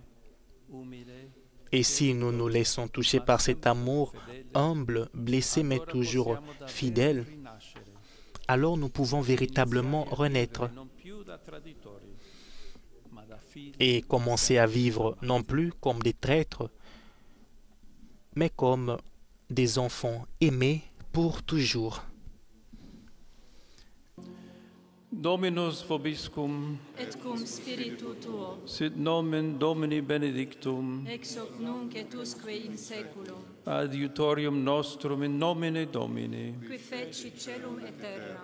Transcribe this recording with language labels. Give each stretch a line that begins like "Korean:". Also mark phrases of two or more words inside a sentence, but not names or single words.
French: Et si nous nous laissons toucher par cet amour humble, blessé mais toujours fidèle, alors nous pouvons véritablement renaître et commencer à vivre non plus comme des traîtres, mais comme des enfants aimés pour toujours.
Latin: Dominus vobiscum, et cum spiritu tuo, sit nomen Domini benedictum, ex hoc nunc et usque in saeculum, adiutorium nostrum in nomine Domini. qui feci celum et terra.